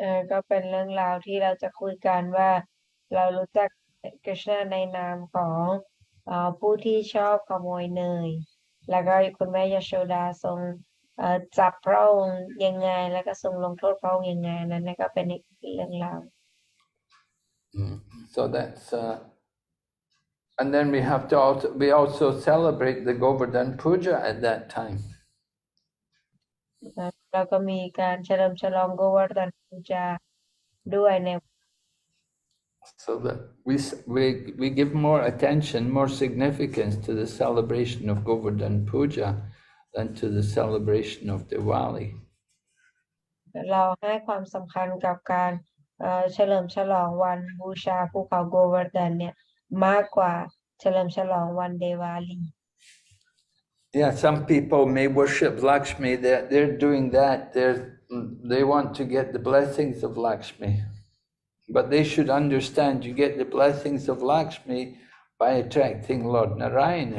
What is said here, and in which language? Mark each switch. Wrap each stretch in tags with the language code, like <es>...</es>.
<th>ก็เป็นเรื่องราวที่เราจะคุยกันว่าเรารู้จักกฤษณะในนามของผู้ที่ชอบขโมยเนยแล้วก็คุณแม่ยโสดาทรงจับพระองค์ยังไงแล้วก็ทรงลงโทษพระองค์ยังไงนั้นก็เป็นอีกเรื่องราว</th> <en>So that's and then we also celebrate the Govardhan Puja at that time.</en> <th>แล้วก็มีการเฉลิมฉลองโกวาร์ดันปูจาด้วยใน</th> <en>So that we give more attention, more significance to the celebration of Govardhan Puja than to the celebration of Diwali.</en> <th>เราให้ความสำคัญกับการเฉลิมฉลองวันบูชาภูเขาโกวาร์ดันเนี่ยมากกว่าเฉลิมฉลองวันเดวาลี</th> <en>Yeah, some people may worship Lakshmi. They're doing that. They want to get the blessings of Lakshmi. But they should understand you get the blessings of Lakshmi by attracting Lord Narayan.</en>